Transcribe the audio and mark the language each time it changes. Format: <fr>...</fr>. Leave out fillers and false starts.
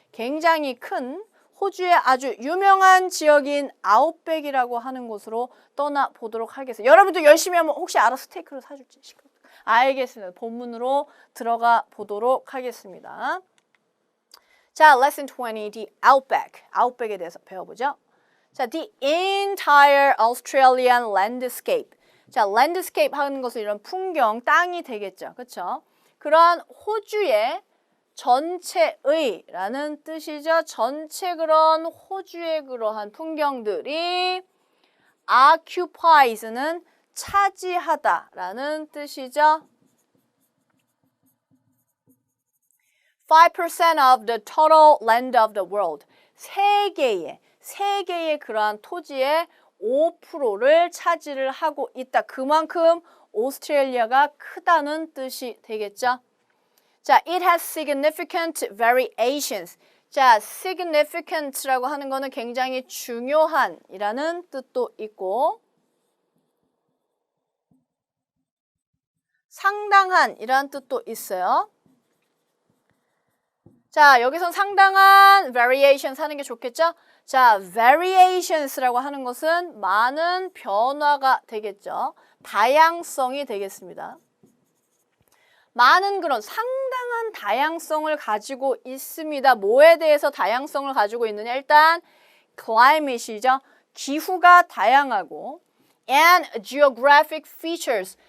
<ko>굉장히 큰 호주의 아주 유명한 지역인 아웃백이라고 하는 곳으로 떠나보도록 하겠습니다. 여러분도 열심히 하면 혹시 알아 스테이크를 사줄지? 알겠습니다. 본문으로 들어가 보도록 하겠습니다.</ko> <en>자, lesson 20, the outback.</en> <ko>아웃백에 대해서 배워보죠.</ko> <en>자, the entire Australian landscape.</en> <ko>자, landscape 하는 것은 이런 풍경, 땅이 되겠죠. 그렇죠? 그러한 호주의 전체의 뜻이죠. 전체 그런 호주의 그러한 풍경들이 occupies는 차지하다라는 뜻이죠.</ko> <en>5% of the total land of the world.</en> <ko>세계의 그러한 토지의 5%를 차지를 하고 있다. 그만큼 오스트레일리아가 크다는 뜻이 되겠죠.</ko> <en>자, it has significant variations.</en> <ko>자, significant라고 하는 거는 굉장히 중요한 이라는 뜻도 있고 상당한 이라는 뜻도 있어요. 자, 여기선 상당한 variations 하는 게 좋겠죠? 자, variations라고 하는 것은 많은 변화가 되겠죠. 다양성이 되겠습니다. 많은 그런 상당한 다양성을 가지고 있습니다. 뭐에 대해서 다양성을 가지고 있느냐? 일단 climate이죠. 기후가 다양하고</ko> <en>and geographic features.</en>